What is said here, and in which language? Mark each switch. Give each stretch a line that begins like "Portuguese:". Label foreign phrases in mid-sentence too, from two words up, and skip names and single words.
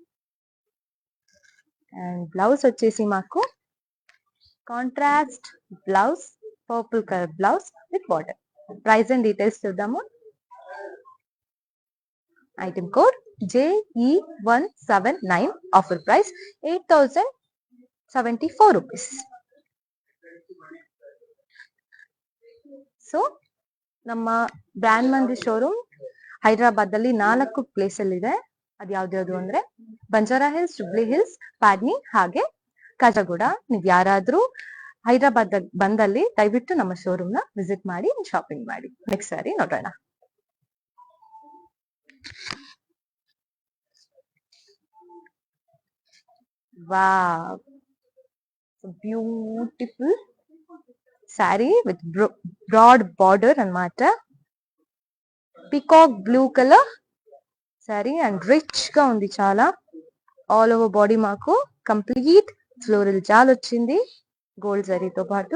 English: and blouse
Telugu: వచ్చేసి మాకు
English: contrast blouse, purple colour blouse with border. price and details చూద్దాము. item code JE179, offer price 8074 rupees.
Kannada: ಸೊ ನಮ್ಮ ಬ್ರ್ಯಾಂಡ್ ಮಂದಿ ಶೋರೂಮ್ ಹೈದರಾಬಾದ್ ಅಲ್ಲಿ 4 ಪ್ಲೇಸ್ ಅಲ್ಲಿ ಇದೆ. ಅದು ಯಾವ್ದು ಅಂದ್ರೆ ಬಂಜಾರಾ ಹಿಲ್ಸ್, ಜುಬ್ಲಿ ಹಿಲ್ಸ್, ಪಾಡ್ನಿ ಹಾಗೆ ಕಾಜಾಗೂಡ. ನೀವ್ ಯಾರಾದ್ರೂ ಹೈದರಾಬಾದ್ ಬಂದಲ್ಲಿ ದಯವಿಟ್ಟು ನಮ್ಮ ಶೋರೂಮ್ ನ ವಿಸಿಟ್ ಮಾಡಿ ಶಾಪಿಂಗ್ ಮಾಡಿ.
English: next saree
Kannada: ನೋಡೋಣ. ವಾವ್,
English: beautiful saree with broad border అన్నమాట. peacock blue colour saree and rich
Telugu: గా ఉంది చాలా.
English: all over body
Telugu: మాకు
English: complete floral
Telugu: జాల్ వచ్చింది గోల్డ్ జరీతో పాటు.